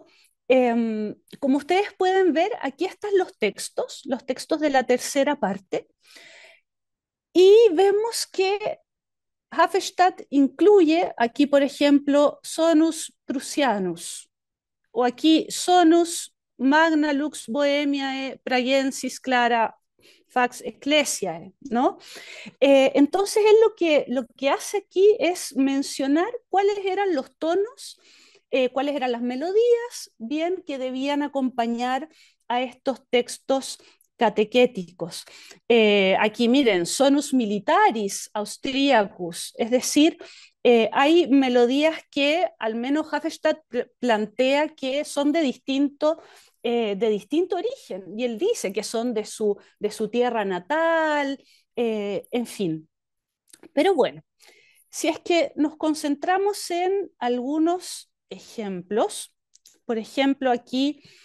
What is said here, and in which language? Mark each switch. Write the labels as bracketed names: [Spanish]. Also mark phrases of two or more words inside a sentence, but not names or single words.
[Spanish] Como ustedes pueden ver, aquí están los textos de la tercera parte, y vemos que Hafenstadt incluye aquí, por ejemplo, [Latin] sonus prusianus, [Spanish] o aquí [Latin] sonus magna lux bohemiae pragensis clara fax ecclesiae, [Spanish] ¿no? Entonces él lo que hace aquí es mencionar cuáles eran los tonos, cuáles eran las melodías, bien, que debían acompañar a estos textos catequéticos. Aquí miren, [Latin] sonus militaris austriacus, [Spanish] es decir, hay melodías que al menos Hafenstadt plantea que son de distinto origen, y él dice que son de su tierra natal, en fin. Pero bueno, si es que nos concentramos en algunos ejemplos, por ejemplo, aquí